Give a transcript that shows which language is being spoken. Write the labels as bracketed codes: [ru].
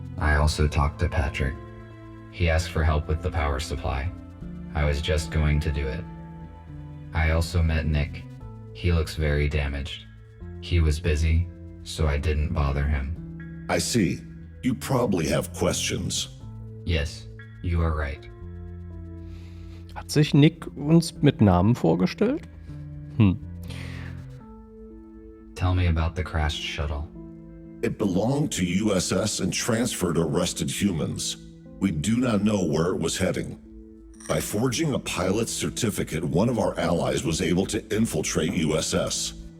[en] I also talked to Patrick. He asked for help with the power supply. I was just going to do it. I also met Nick. He looks very damaged. He was busy, so I didn't bother him. I see. You probably have questions. Yes, you are right. [de] Hat sich Nick uns mit Namen vorgestellt? [en] Tell me about the crashed shuttle. It belonged to USS and transferred arrested humans. We do not know where it was heading. By forging a pilot's certificate, one of our allies was able to infiltrate USS.